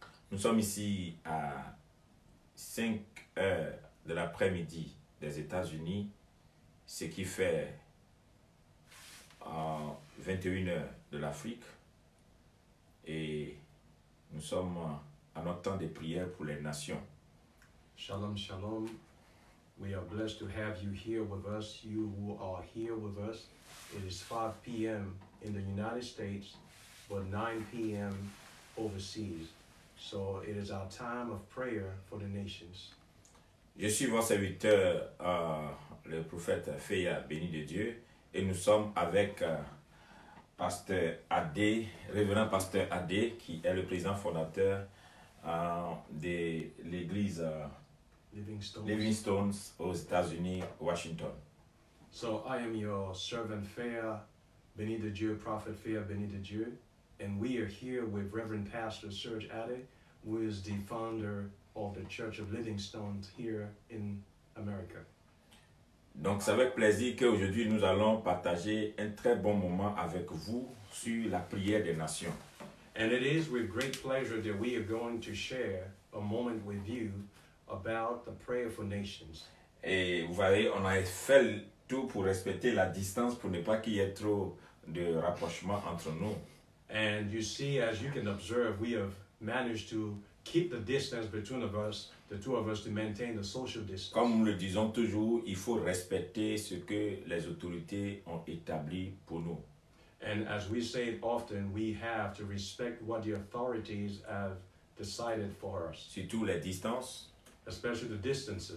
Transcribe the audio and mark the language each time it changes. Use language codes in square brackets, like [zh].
[fr] Nous sommes ici à 5 heures de l'après-midi des États-Unis, ce qui fait 21 heures de l'Afrique. Et nous sommes à notre temps de prière pour les nations. [he] Shalom, shalom. [en] We are blessed to have you here with us, you who are here with us. It is 5 p.m. in the United States, but 9 p.m. overseas. So it is our time of prayer for the nations. [fr] Je suis votre serviteur, le prophète Feya, béni de Dieu, et nous sommes avec Pasteur Adé, révérend Pasteur Adé, qui est le président fondateur de l'église Livingstones aux États-Unis, Washington. [en] So I am your servant Feya, [fr] béni de Dieu, [en] prophet Feya, béni de Dieu, and we are here with Reverend Pastor Serge Adé, who is the founder of the Church of Livingstone here in America. [fr] Donc c'est avec plaisir qu'aujourd'hui nous allons partager un très bon moment avec vous sur la prière des nations. [en] And it is with great pleasure that we are going to share a moment with you about the prayer for nations. [fr] Et vous voyez, on a fait tout pour respecter la distance, pour ne pas qu'il y ait trop de rapprochement entre nous. [en] And you see, as you can observe, we have managed to keep the distance between us, the two of us, to maintain the social distance. [fr] Comme nous le disons toujours, il faut respecter ce que les autorités ont établi pour nous. [en] And as we say it often, we have to respect what the authorities have decided for us, [fr] Surtout les distances, [en] especially the distances,